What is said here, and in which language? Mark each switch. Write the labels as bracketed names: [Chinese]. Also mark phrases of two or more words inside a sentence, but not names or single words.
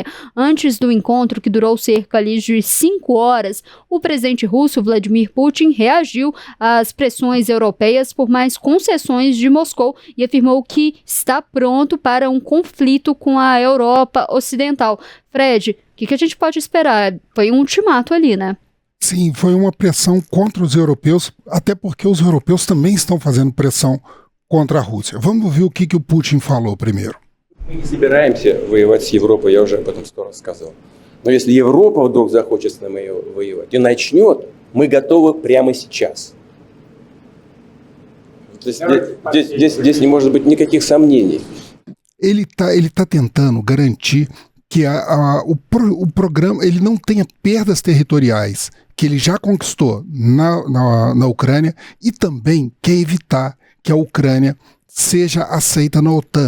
[Portuguese] Antes do encontro, que durou cerca ali de 5 horas, o presidente russo Vladimir Putin reagiu às pressões europeias por mais concessões de Moscou e afirmou que está pronto para um conflito com a Europa Ocidental. Fred, o que a gente pode esperar? Foi um ultimato ali, né? Sim, foi uma pressão contra os europeus, até porque os europeus também estão fazendo pressão contra a Rússia. Vamos ver o que o Putin falou primeiro. [Russian] Мы не собираемся воевать с Европой, я уже об этом скоро сказал. Но если Европа вдруг захочет с нами воевать и начнет, мы готовы прямо сейчас. Здесь не может быть никаких сомнений. [Portuguese] Ele tá tentando garantir que o programa ele não tenha perdas territoriais, que ele já conquistou na Ucrânia, e também quer evitar que a Ucrânia seja aceita na OTAN.